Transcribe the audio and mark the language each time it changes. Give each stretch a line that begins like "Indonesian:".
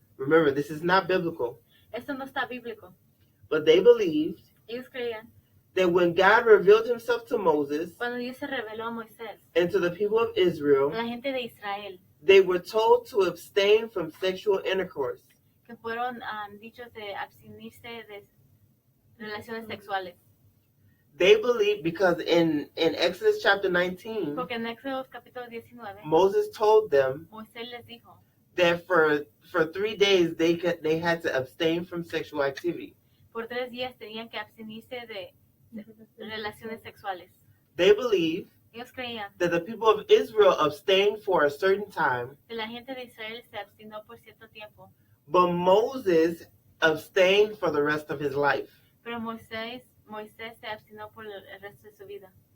English: remember, this is not biblical,
Spanish: Esto no está bíblico.
English: but they believed
Spanish: Ellos creían.
English: that when God revealed himself to Moses
Spanish: Cuando Dios se reveló a Moisés,
English: and to the people of
Spanish: a
English: Israel,
Spanish: la gente de Israel,
English: they were told to abstain from sexual intercourse.
Spanish: que fueron dichos de abstenerse de relaciones sexuales.
English: They believed because in Exodus chapter 19,
Spanish: Porque en Éxodo capítulo 19,
English: Moses told them
Spanish: Moisés les dijo
English: that for 3 days they had to abstain from sexual activity.
Spanish: por 3 días tenían que abstenerse de relaciones sexuales.
English: They believed
Spanish: Ellos creían
English: that the people of Israel abstained for a certain time,
Spanish: que la gente de Israel se abstinó por cierto tiempo,
English: but Moses abstained for the rest of his life.
Spanish: pero Moisés se abstinó por el resto de su vida.